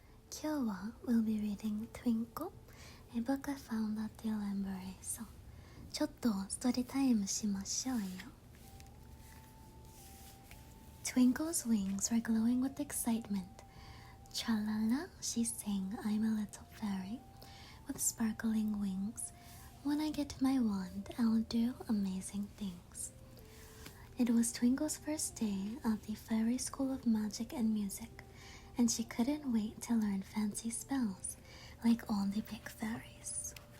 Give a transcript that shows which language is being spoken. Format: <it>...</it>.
<ja>Kyou wa</ja> <en>we'll be reading Twinkle, a book I found at the library. So,</en> <ja>ちょっとストーリータイムしましょうよ。</ja> <en>Twinkle's wings were glowing with excitement. Tra-la-la, she sang, I'm a little fairy with sparkling wings. When I get my wand, I'll do amazing things. It was Twinkle's first day at the Fairy School of Magic and Music, and she couldn't wait to learn fancy spells like all the big fairies.</en>